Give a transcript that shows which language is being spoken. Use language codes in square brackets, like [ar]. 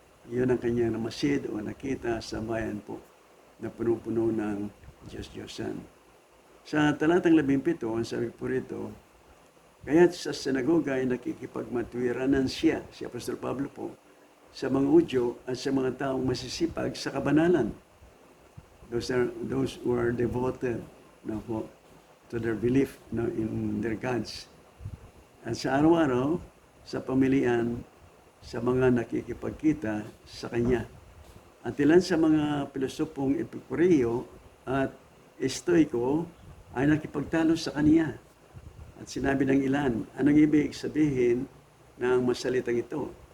[tl] Yun ang kanyang namasid o nakita sa bayan po na puno-puno ng Diyos-Diyosan. Sa talatang 17, ang sabi po rito, kaya sa sinagoga ay nakikipagmatwiranan siya, si Apostol Pablo po, sa mga Hudyo at sa mga taong masisipag sa kabanalan. [en] Those who are devoted no, po, to their belief no, in their gods. [tl] At sa araw-araw, sa pamilian, sa mga nakikipagkita sa kanya. At ilan sa mga pilosopong Epikureyo at Estoiko ay nakipagtalo sa kanya. At sinabi ng ilan, anong ibig sabihin ng masalitang ito?